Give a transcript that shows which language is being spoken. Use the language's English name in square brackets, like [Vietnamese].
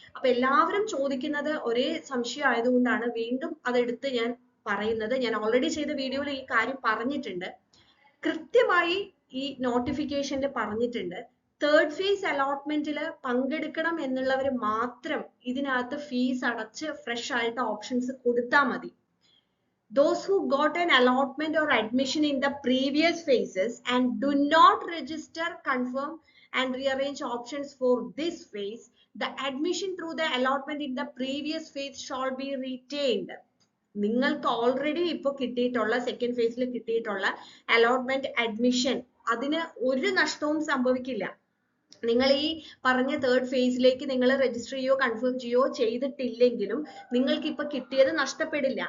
[Malayalam] അപ്പൊ എല്ലാവരും ചോദിക്കുന്നത് ഒരേ സംശയം ആയതുകൊണ്ടാണ് വീണ്ടും അതെടുത്ത് ഞാൻ പറയുന്നത്. ഞാൻ ഓൾറെഡി ചെയ്ത വീഡിയോയിൽ ഈ കാര്യം പറഞ്ഞിട്ടുണ്ട്. കൃത്യമായി ഈ നോട്ടിഫിക്കേഷനിൽ പറഞ്ഞിട്ടുണ്ട്, തേർഡ് ഫേസ് അലോട്ട്മെന്റിൽ പങ്കെടുക്കണം എന്നുള്ളവർ മാത്രം ഇതിനകത്ത് ഫീസ് അടച്ച് ഫ്രഷ് ആയിട്ട് ഓപ്ഷൻസ് കൊടുത്താൽ മതി. [English] Those who got an allotment or admission in the previous phases and do not register, confirm and rearrange options for this phase, the admission through the allotment in the previous phase shall be retained. [Malayalam] നിങ്ങൾക്ക് already ഇപ്പോൾ കിട്ടിയിട്ടുള്ള second ഫേസിൽ കിട്ടിയിട്ടുള്ള allotment admission, അതിന് ഒരു നഷ്ടവും സംഭവിക്കില്ല. നിങ്ങൾ ഈ പറഞ്ഞ തേർഡ് ഫേസിലേക്ക് നിങ്ങൾ രജിസ്റ്റർ ചെയ്യോ കൺഫേം ചെയ്യോ ചെയ്തിട്ടില്ലെങ്കിലും നിങ്ങൾക്ക് ഇപ്പൊ കിട്ടിയത് നഷ്ടപ്പെടില്ല.